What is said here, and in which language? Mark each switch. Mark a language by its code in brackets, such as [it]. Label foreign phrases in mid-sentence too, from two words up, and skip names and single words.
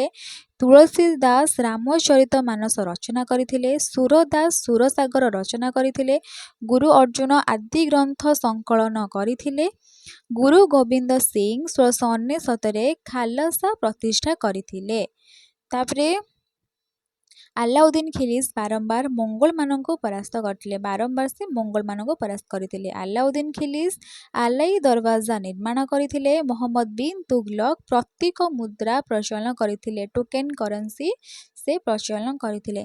[or] ତୁଳସୀଦାସ ରାମଚରିତ ମାନସ ରଚନା କରିଥିଲେ। ସୂରଦାସ ସୂରସାଗର ରଚନା କରିଥିଲେ। ଗୁରୁ ଅର୍ଜୁନ ଆଦି ଗ୍ରନ୍ଥ ସଙ୍କଳନ କରିଥିଲେ। ଗୁରୁ ଗୋବିନ୍ଦ ସିଂହ 1699 ଖାଲସା ପ୍ରତିଷ୍ଠା କରିଥିଲେ। तापरे ଆଲାଉଦ୍ଦିନ ଖିଲିଜ ବାରମ୍ବାର ମୋଙ୍ଗଲମାନଙ୍କୁ ପରାସ୍ତ କରିଥିଲେ। ବାରମ୍ବାର ସେ ମୋଙ୍ଗଲମାନଙ୍କୁ ପରାସ୍ତ କରିଥିଲେ। ଆଲାଉଦ୍ଦିନ ଖିଲିଜ ଆଲାଇ ଦରୱାଜା ନିର୍ମାଣ କରିଥିଲେ। ମହମ୍ମଦ ବିନ୍ ତୁଗଲକ ପ୍ରତୀକ ମୁଦ୍ରା ପ୍ରଚଳନ କରିଥିଲେ। [en] token currency [or] ସେ ପ୍ରଚଳନ କରିଥିଲେ।